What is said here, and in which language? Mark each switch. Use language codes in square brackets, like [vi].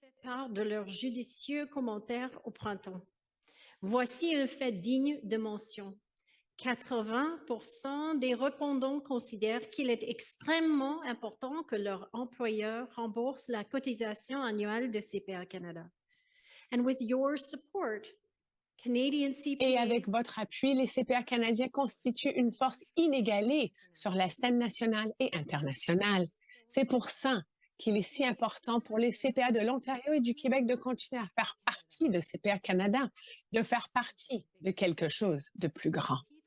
[fr] Part de leurs judicieux commentaires au printemps. Voici un fait digne de mention. 80% des répondants considèrent qu'il est extrêmement important que leur employeur rembourse la cotisation annuelle de CPA Canada. [en] And with your support, Canadian CPA... [fr] Et avec votre appui, les CPA canadiens constituent une force inégalée sur la scène nationale et internationale. C'est pour ça qu'il est si important pour les CPA de l'Ontario et du Québec de continuer à faire partie de CPA Canada, de faire partie de quelque chose de plus grand.